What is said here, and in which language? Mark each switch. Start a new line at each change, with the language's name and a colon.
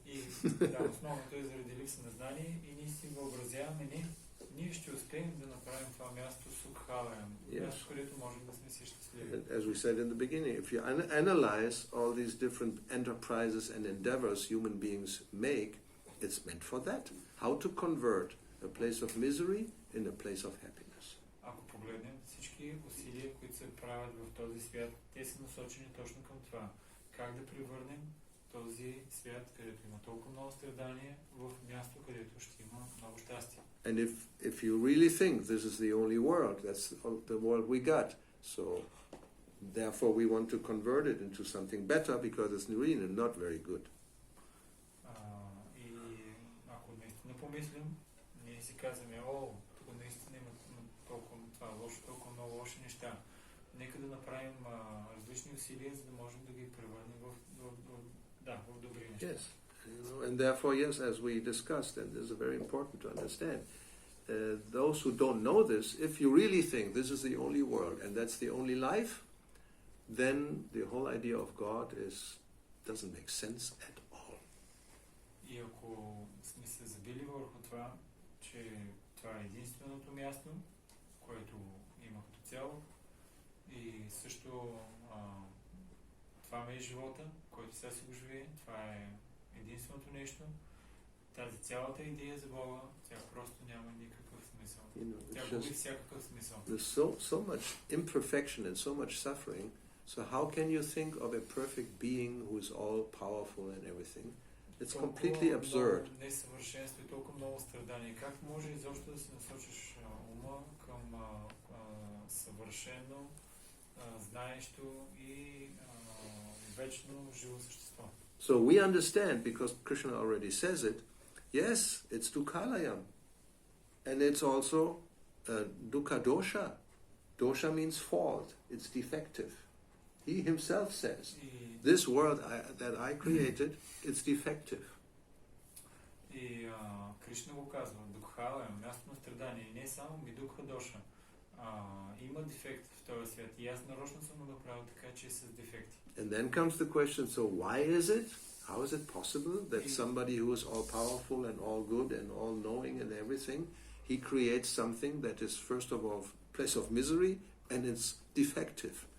Bulgarian: и основното е заради липса на знание и ние си въобразяваме, ние ще успеем да направим това място Сукхалаям, място, където можем да сме си щастливи.
English: As we said in the beginning, if you analyze all these different enterprises and endeavors human beings make, it's meant for that. How to convert a place of misery in a place of happiness.
Bulgarian: Ако погледнем всички усилия, които се правят в този свят, те са насочени точно към това. Как да превърнем този свят, където има толкова много страдания, в място, където ще има много щастие.
English: And if you really think this is the only world, that's the world we got. So therefore we want to convert it into something better because it's really not very good.
Bulgarian: И ако наистина помислим, ние си казваме, тук наистина има толкова това лошо, толкова много лоши неща. Нека да направим различни усилия, за да можем да ги превърнем в добри неща.
English: Yes. And therefore, yes, as we discussed, and this is very important to understand, those who don't know this, if you really think this is the only world and that's the only life, then the whole idea of God doesn't make sense at all.
Bulgarian: И ако сме се забили върху това, че това е единственото място, което има като цяло, и също това е живота, който сега си го живее, това е единственото нещо, тази цялата идея за Бога, тя просто няма никакъв смисъл. Тя губи всякакъв смисъл.
English: There's so much imperfection and so much suffering, so how can you think of a perfect being who is all powerful and everything? It's completely absurd.
Bulgarian: Несъвършенство и толкова много страдания. Как може изобщо да си насочиш ума към съвършено, знаещо и вечно живо същество?
English: So we understand, because Krishna already says it, yes, it's Dukhalayam. And it's also Dukkha Dosha. Dosha means fault. It's defective. He himself says, this world that I created, it's defective.
Bulgarian: И Кришна го казва, Дукхалайам, място на страдание. И не само Дукха Доша. Има дефект в този свят. И аз нарочно съм го направил така, че е с дефекти.
English: And then comes the question, so why is it? How is it possible that somebody who is all powerful and all good and all knowing and everything, he creates something that is first of all place of misery and it's defective?